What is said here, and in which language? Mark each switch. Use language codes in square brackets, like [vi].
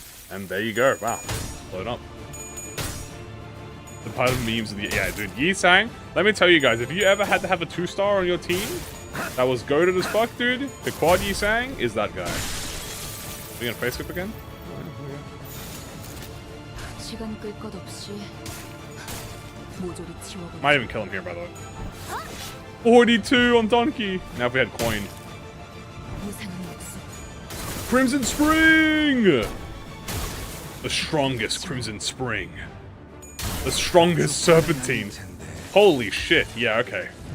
[en] And there you go, wow, load up. The part of memes, of the, yeah dude, Yi-Sang, let me tell you guys, if you ever had to have a 2-star on your team that was goated as fuck, dude, the quad Yi-Sang is that guy. Are you gonna face skip again? [ko] 시간 끌 것 없이 모조리 치워버려. [en] Might even kill him here, by the way. 42 on Donkey! Now if we had coin. [ko] 무상한 목숨. [en] Crimson Spring! The strongest Crimson Spring. The strongest Serpentine. Holy shit, yeah, okay.